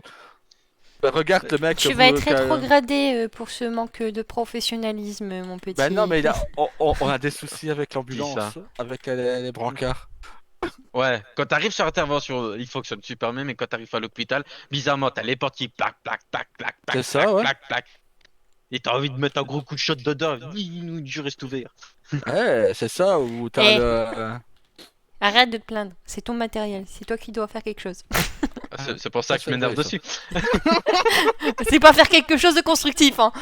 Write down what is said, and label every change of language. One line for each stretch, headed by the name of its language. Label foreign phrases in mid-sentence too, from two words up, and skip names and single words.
French: Ben, regarde le mec. Tu vas être rétrogradé pour ce manque de professionnalisme, mon petit. Ben non, mais on a des soucis avec Dis l'ambulance, ça. avec les brancards. Ouais, quand t'arrives sur intervention, il fonctionne super bien, mais quand t'arrives à l'hôpital, bizarrement, t'as les portes qui plac, plac, plac, plac, C'est plac, ça, plac, ouais. plac, plac. Et t'as envie de mettre un gros coup de shot dedans, je reste ouvert. Ouais, c'est ça, où t'as Eh. le... Arrête de te plaindre, c'est ton matériel, c'est toi qui dois faire quelque chose. C'est pour ça que je c'est m'énerve vrai, ça. dessus. C'est pas faire quelque chose de constructif, hein.